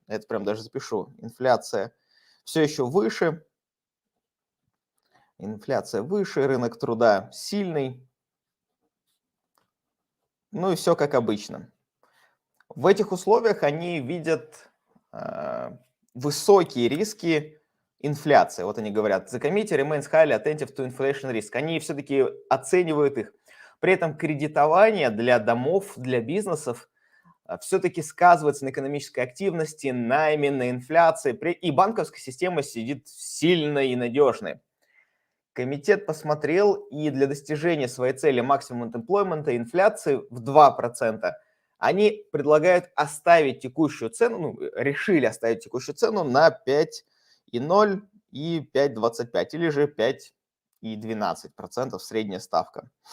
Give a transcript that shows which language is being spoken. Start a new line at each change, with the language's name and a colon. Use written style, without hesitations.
Russian: Это прям даже запишу. Инфляция все еще выше. Инфляция выше, рынок труда сильный. Ну и все как обычно. В этих условиях они видят высокие риски инфляции. Вот они говорят,
English: the committee remains highly attentive to inflation risk.
Russian: Они все-таки оценивают их. При этом кредитование для домов, для бизнесов все-таки сказывается на экономической активности, найме, на инфляции. И банковская система сидит сильно и надежной. Комитет посмотрел, и для достижения своей цели максимум employment инфляции в 2%, они предлагают оставить текущую цену, ну, решили оставить текущую цену на 5,0 и 5,25, или же 5,12% средняя ставка.